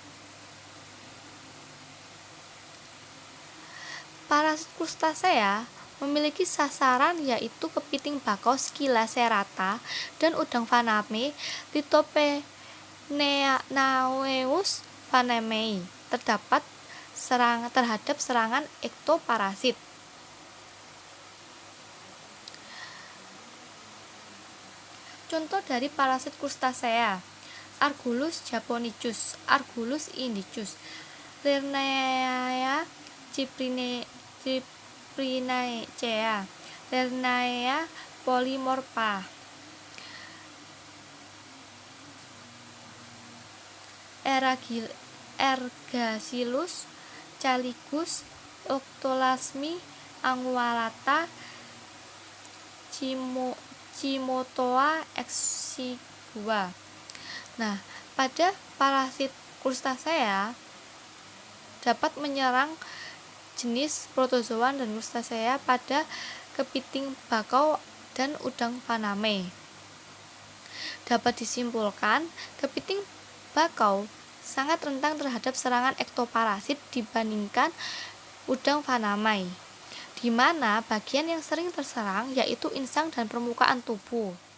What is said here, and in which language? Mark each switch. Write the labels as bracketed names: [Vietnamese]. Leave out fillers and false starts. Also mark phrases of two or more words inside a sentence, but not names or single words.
[Indonesian] Parasit crustacea memiliki sasaran yaitu kepiting bakau Scyllacerata dan udang faname Lithopeneus fanamei terdapat terhadap serangan ektoparasit. Contoh dari parasit krustasea: Argulus japonicus, Argulus indicus, Lirnaea cyprinaceae, Lirnaea polymorpha, Ergacillus calicus, Octolasmi anguallata, Cimotoa exigua. Nah, pada parasit krustasea dapat menyerang jenis protozoan dan krustasea pada kepiting bakau dan udang faname. Dapat disimpulkan, kepiting bakau sangat rentan terhadap serangan ektoparasit dibandingkan udang faname, di mana bagian yang sering terserang yaitu insang dan permukaan tubuh.